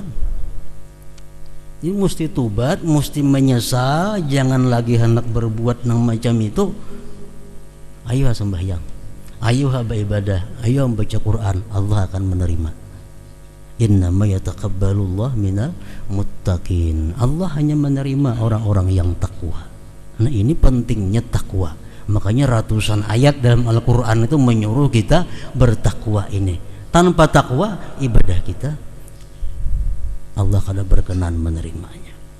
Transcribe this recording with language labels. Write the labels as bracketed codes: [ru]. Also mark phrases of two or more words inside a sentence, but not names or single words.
[id] Jadi mesti tobat, mesti menyesal, jangan lagi hendak berbuat nang macam itu. Ayo sembahyang, ayo beribadah, ayo membaca Quran, Allah akan menerima. [ar] Innama yataqabbalullah minal muttaqin. [id] Allah hanya menerima orang-orang yang takwa. Nah ini pentingnya takwa. Makanya ratusan ayat dalam Al-Quran itu menyuruh kita bertakwa ini. Tanpa takwa ibadah kita Allah kada berkenan menerimanya.